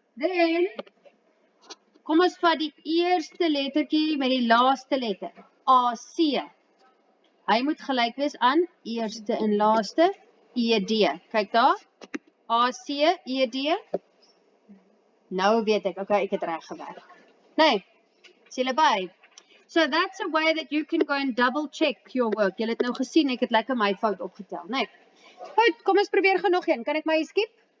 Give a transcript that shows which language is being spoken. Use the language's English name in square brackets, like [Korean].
[Afrikaans] Then kom ons vat die eerste lettertjie met die laaste letter. AC. Hy moet gelyk wees aan eerste en laaste ED. Kyk daar. AC, ED. Nou weet ek, okay, ek het reg gewerk. Nee, is julle by? [English] So that's a way that you can go and double check your work. [Afrikaans] Julle het nou gesien, ek het lekker my fout opgetel. Nee. Goed, kom ons probeer gou nog een. Kan ek my skiep?